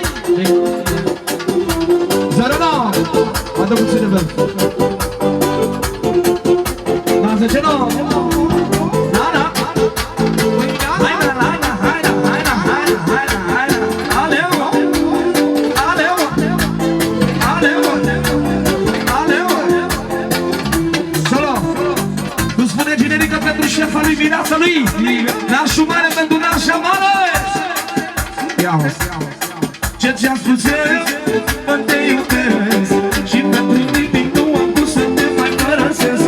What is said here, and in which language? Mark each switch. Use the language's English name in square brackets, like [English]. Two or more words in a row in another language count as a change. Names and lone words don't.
[Romanian] 09. Adă puțin de vânt. Da, 10, 9. Da, da. Hai, da, hai, da, hai, da, hai, da, hai, da, hai, da, hai, da. Aleu, aleu, aleu, aleu. Solo. Cum spune Cinerică pentru șefa lui mireasa lui? Nașul mare pentru nașa mare. Ia-o. Ce ți-am spus eu, că te iubesc, și pentru nimic nu am pus să te mai părăsesc.